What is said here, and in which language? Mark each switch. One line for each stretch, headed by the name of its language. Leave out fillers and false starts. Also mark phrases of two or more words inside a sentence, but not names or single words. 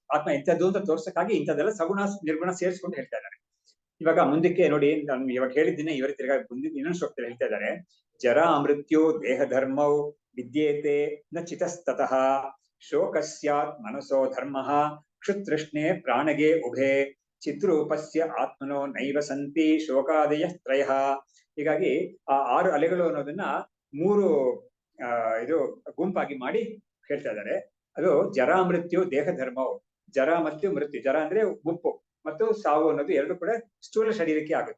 Kannada: ಆತ್ಮ ಇಂಥದ್ದು ಅಂತ ತೋರ್ಸಕ್ಕಾಗಿ ಇಂಥದ್ದೆಲ್ಲ ಸಗುಣ ನಿರ್ಗುಣ ಸೇರಿಸ್ಕೊಂಡು ಹೇಳ್ತಾ ಇದ್ದಾರೆ. ಇವಾಗ ಮುಂದಕ್ಕೆ ನೋಡಿ, ನಾನು ಇವಾಗ ಹೇಳಿದ್ದೀನಿ, ಇವರ ತಿರ್ಗಾ ಮುಂದಿನ ಇನ್ನೊಂದು ಶ್ಲೋಕದಲ್ಲಿ ಹೇಳ್ತಾ ಇದ್ದಾರೆ.
Sanskrit: ಜರಾ ಮೃತ್ಯು ದೇಹ ಧರ್ಮವು ವಿದ್ಯೇತೆ ನ ಚಿತಸ್ತತಃ ಶೋಕ ಸ್ಯಾತ್ ಮನಸೋ ಧರ್ಮ ಕ್ಷುತೃಷ್ಣೆ ಪ್ರಾಣಗೆ ಉಭೆ ಚಿದ್ರೂಪಸ್ಯ ಆತ್ಮನೋ ನೈವ ಸಂತಿ ಶೋಕಾದಯ ತ್ರಯ.
Kannada: ಹೀಗಾಗಿ ಆ 6 ಅಲೆಗಳು ಅನ್ನೋದನ್ನ 3 ಇದು ಗುಂಪಾಗಿ ಮಾಡಿ ಹೇಳ್ತಾ ಇದ್ದಾರೆ. ಅದು
Sanskrit: ಜರಾ ಮೃತ್ಯು ದೇಹ ಧರ್ಮವು,
Kannada: ಜರ ಮತ್ತು ಮೃತ್ಯು, ಜರ ಅಂದ್ರೆ ಮುಪ್ಪು ಮತ್ತು ಸಾವು ಅನ್ನೋದು ಎರಡು ಕೂಡ ಸ್ಥೂಲ ಶರೀರಕ್ಕೆ ಆಗುತ್ತೆ.